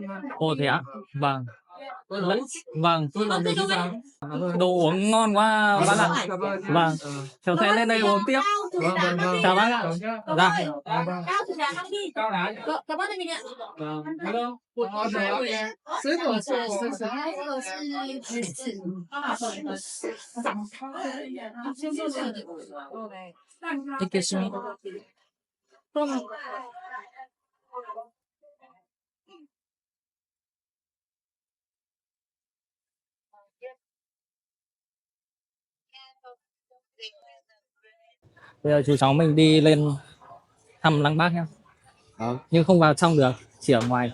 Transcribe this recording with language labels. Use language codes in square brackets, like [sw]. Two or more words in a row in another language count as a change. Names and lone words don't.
[vi] Ồ thế ạ? Vâng. Vâng. Tôi làm được cái gì? Đồ uống ngon quá bác ạ. Vâng. Cháu sẽ lên đây uống tiếp. Vâng, vâng, vâng. Chào bác ạ. Vâng nhá. Dạ. Vâng, vâng. Cao thủ đá đi. Cao đá nhá. Cảm ơn anh mình ạ. Vâng. Hello. Sếp của sếp. [ja] いけしみ。どうも。 [vi] Bây giờ chú cháu mình đi lên thăm Lăng Bác nhá. Nhưng không vào trong được, chỉ ở ngoài.